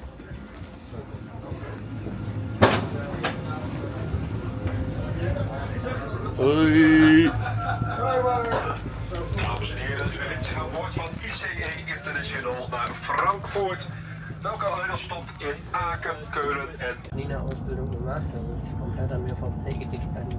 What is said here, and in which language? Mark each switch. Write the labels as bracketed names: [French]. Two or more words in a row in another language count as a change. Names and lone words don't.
[Dutch] Hoi. Dames en heren, u bent aan boord van ICE International naar Frankfurt. Welke eindstop in Aken, Keulen en... [German] Nina-Ausbildung gemacht, das ist komplett an mir vorbeigegangen.